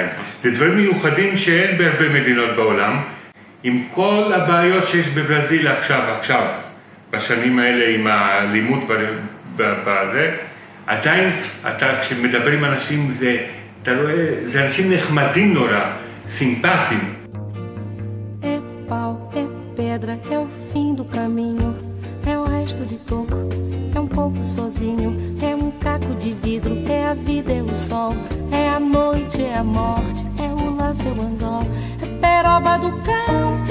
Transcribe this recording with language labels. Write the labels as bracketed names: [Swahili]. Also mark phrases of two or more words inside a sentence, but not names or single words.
[Hebrew] זה דברים מיוחדים שאין בהרבה מדינות בעולם, עם כל הבעיות שיש בברזיל עכשיו, בשנים האלה עם הלימוד בזה, עדיין, כשמדבר עם אנשים, אתה רואה, זה אנשים נחמדים נורא, סימפטיים. [Portuguese] É pau, é pedra, é o fim do caminho, é o resto de toco, é um pouco sozinho, é um caco de vidro, é a vida, é o sol, é a noite, é a morte, é o laço, é o anzol, é peroba do campo,